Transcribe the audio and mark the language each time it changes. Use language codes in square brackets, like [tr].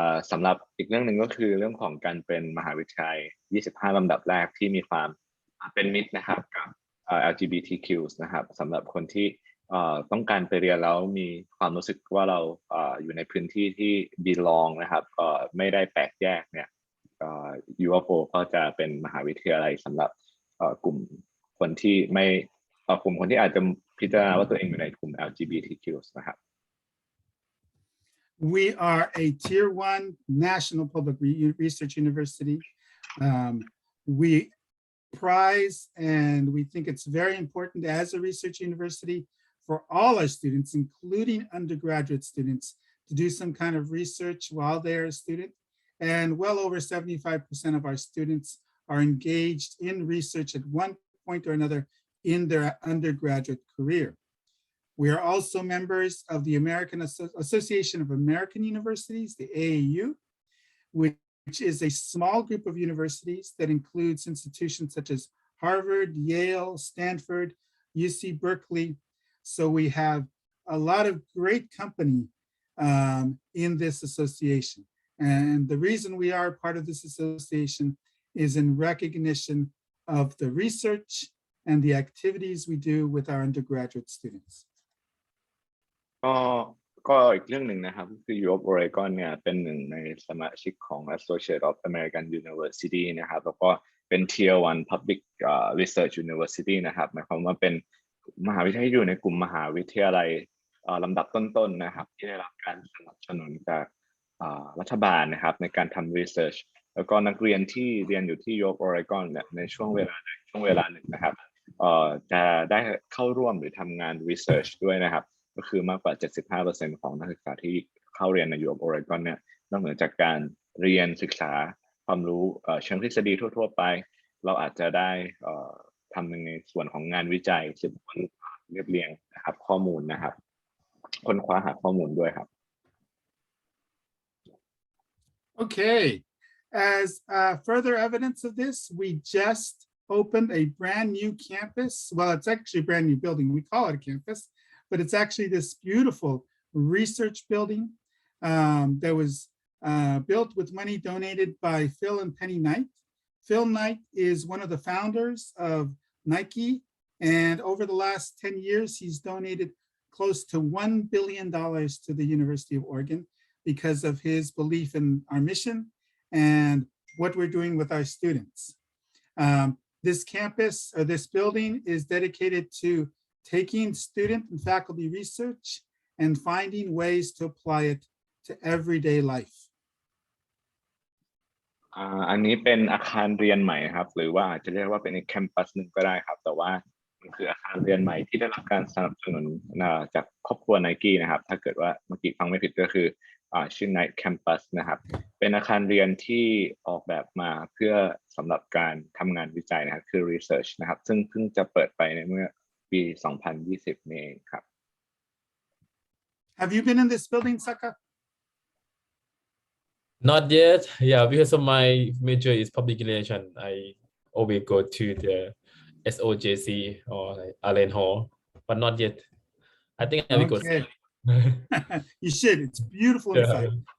[th] สำหรับอีกเรื่องหนึ่งก็คือเรื่องของการเป็นมหาวิทยาลัย25ลำดับแรกที่มีความเป็นมิตรนะครับกับ LGBTQ นะครับสำหรับคนที่ต้องการไปเรียนแล้วมีความรู้สึกว่าเราอยู่ในพื้นที่ที่ belong นะครับไม่ได้แปลกแยกเนี่ยU of O ก็จะเป็นมหาวิทยาลัยสำหรับกลุ่มคนที่ไม่กลุ่มคนที่อาจจะพิจารณาว่าตัวเองอยู่ในกลุ่ม LGBTQ นะครับ [en] We are a Tier 1 national public research university. We prize and we think it's very important as a research university for all our students, including undergraduate students, to do some kind of research while they're a student. And well over 75% of our students are engaged in research at one point or another in their undergraduate career. We are also members of the American Association of American Universities, the AAU, which is a small group of universities that includes institutions such as Harvard, Yale, Stanford, UC Berkeley. So we have a lot of great company in this association. And the reason we are part of this association is in recognition of the research and the activities we do with our undergraduate students. [th] ก็อีกเรื่องหนึ่งนะครับคือ U of Oregon เนี่ยเป็นหนึ่งในสมาชิกของ Association of American University นะครับแล้วก็เป็น Tier 1 Public Research University นะครับหมายความว่าเป็นมหาวิทยาลัยอยู่ในกลุ่มมหาวิทยาลัยลำดับต้นๆนะครับที่ได้รับการสนับสนุนจากรัฐบาลนะครับในการทำ research แล้วก็นักเรียนที่เรียนอยู่ที่ U of Oregon เนี่ยในช่วงเวลาหนึ่งนะครับจะได้เข้าร่วมหรือทำงาน research ด้วยนะครับ ก็คือมากกว่า 75% ของนักศึกษาที่เข้าเรียนใน U of Oregon เนี่ยนอกเหนือจากการเรียนศึกษาความรู้เชิงทฤษฎีทั่วๆไปเราอาจจะได้ทำในส่วนของงานวิจัยสืบค้นเรียบเรียงนะครับข้อมูลนะครับค้นคว้าหาข้อมูลด้วยครับ [en] Okay, as further evidence of this, we just opened a brand new campus. Well, it's actually a brand new building. We call it a campus, but it's actually this beautiful research building that was built with money donated by Phil and Penny Knight. Phil Knight is one of the founders of Nike, and over the last 10 years, he's donated close to $1 billion to the University of Oregon because of his belief in our mission and what we're doing with our students. This campus or this building is dedicated to taking student and faculty research and finding ways to apply it to everyday life. [th] อันนี้เป็นอาคารเรียนใหม่ครับหรือว่าอาจจะเรียกว่าเป็นแคมปัสหนึ่งก็ได้ครับแต่ว่ามันคืออาคารเรียนใหม่ที่ได้รับการสนับสนุนจากครอบครัว Nike นะครับถ้าเกิดว่าเมื่อกี้ฟังไม่ผิดก็คือชื่อ Nike Campus นะครับเป็นอาคารเรียนที่ออกแบบมาเพื่อสำหรับการทำงานวิจัยนะครับคือ research นะครับซึ่งเพิ่งจะเปิดไปในเมื่อปี 2020 นี่เองครับ [en] Have you been in this building, Sakka? Not yet. Yeah, because of my major is public relation. I always go to the SOJC or like Allen Hall, but not yet. I think I will go. Okay. You should. It's beautiful inside.